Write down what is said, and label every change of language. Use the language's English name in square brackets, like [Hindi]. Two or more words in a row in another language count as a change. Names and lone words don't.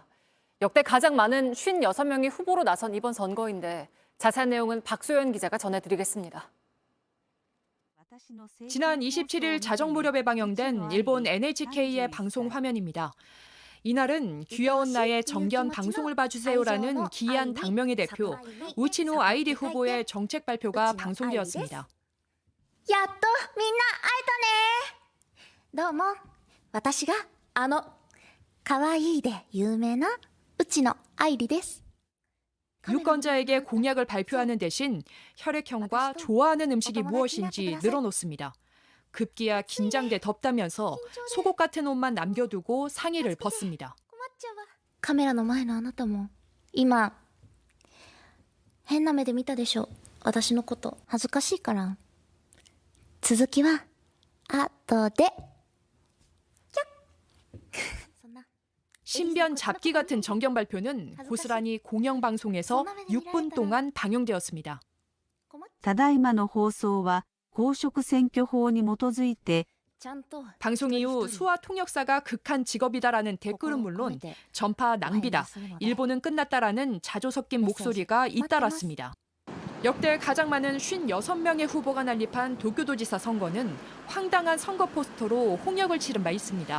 [Korean] 역대 가장 많은 56명이 후보로 나선 이번 선거인데 자세한 내용은 박소연 기자가 전해드리겠습니다. 지난 27일 자정 무렵에 방영된 일본 NHK의 방송 화면입니다. 이날은 귀여운 나의 정견 방송을 봐주세요라는 기이한 당명의 대표 우치노 아이리 후보의 정책 발표가 방송되었습니다. [Japanese] やっとみんな会えたね。どうも、私が可愛いで有名な内野愛理です。 [Korean] 유권자에게 공약을 발표하는 대신 혈액형과 좋아하는 음식이 무엇인지 늘어놓습니다. 급기야 긴장돼 덥다면서 속옷 같은 옷만 남겨두고 상의를 벗습니다. [Japanese] カメラの前のあなたも今変な目で見たでしょ。私のこと恥ずかしいから。続きは後で。 [Korean] 신변 잡기 같은 정경 발표는 고스란히 공영방송에서 6분 동안 방영되었습니다. [Japanese] ただいまの放送は公職選挙法に基づいて [Korean] 방송 이후 수화 통역사가 극한 직업이다라는 댓글은 물론 전파 낭비다, 일본은 끝났다라는 자조 섞인 목소리가 잇따랐습니다. 역대 가장 많은 56명의 후보가 난립한 도쿄도지사 선거는 황당한 선거 포스터로 홍역을 치른 바 있습니다.